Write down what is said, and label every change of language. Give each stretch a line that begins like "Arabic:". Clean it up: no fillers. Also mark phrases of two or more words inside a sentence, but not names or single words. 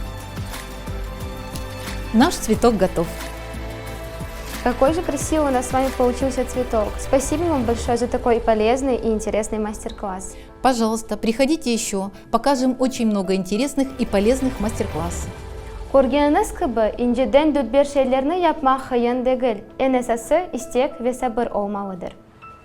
Russian: Наш цветок готов. Какой же красивый у нас с вами получился цветок. Спасибо вам большое за такой полезный и интересный мастер-класс. Пожалуйста, приходите еще. Покажем очень много интересных и полезных мастер-классов.
Gagauz: Көргенiniz gibi inceden dülber şeylerini yapmak kıyın değil. En esası istek ve sabır olmalıdır.